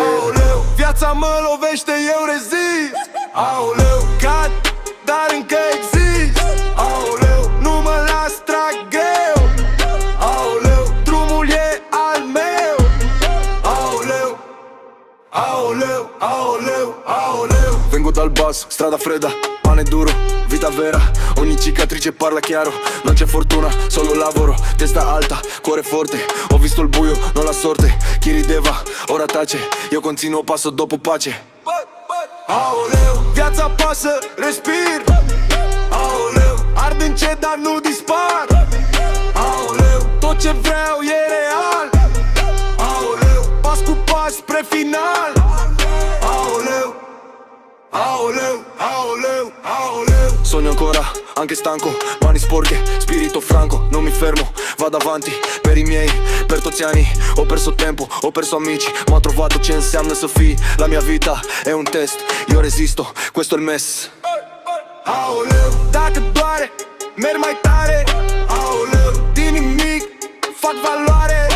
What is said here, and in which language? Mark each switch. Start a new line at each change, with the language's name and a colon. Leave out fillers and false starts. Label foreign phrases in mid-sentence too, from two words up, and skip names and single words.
Romanian: Aoleu, viața mă lovește, eu rezist. Aoleu, cad, dar încă exist. Aoleu, nu mă las, trag greu. Aoleu, drumul e al meu. Aoleu, aoleu, aoleu, aoleu.
Italian: Vengo dal basso, strada fredda, pane duro, vita vera. Ogni cicatrice parla chiaro, non c'è fortuna, solo lavoro. Testa alta, cuore forte, ho visto il buio, non la sorte. Chi rideva, ora tace, io continuo passo dopo pace.
Romanian: Aoleu, viața pasă, respir. Aoleu, ard încet, dar nu dispar. Aoleu, tot ce vreau e real. Aoleu, pas cu pas spre final. Aoleu, aoleu, aoleu, aoleu.
Italian: Sogno ancora, anche stanco, mani sporche, spirito franco. Non mi fermo, vado avanti, per i miei, per toți anni. Ho perso tempo, ho perso amici, ma ho trovato
Romanian: ce înseamnă să fii.
Italian: La mia vita è un test, io resisto, questo è il mess.
Romanian: Aoleu, dacă doare, merg mai tare. Aoleu, din nimic fac valoare.